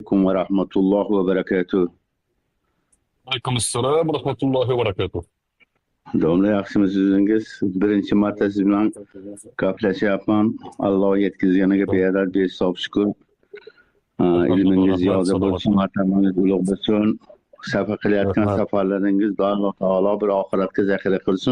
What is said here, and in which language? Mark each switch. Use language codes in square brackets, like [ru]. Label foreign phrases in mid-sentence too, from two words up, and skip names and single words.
[ar] عليكم ورحمة الله وبركاته. عليكم السلام ورحمة الله وبركاته. [uz] Domla yaxshimisiz o'zingiz? Birinchi marta siz bilan gaplashyapman. Alloh yetkazganiga beadad behisob shukur. Ilmingiz Rahmat, ziyoda bo'lsin, salomat. martabangiz ulug' bo'lsin. Safar qilayotgan Rahmat. safarlaringiz Alloh taolo bir oxiratga zaxira qilsin.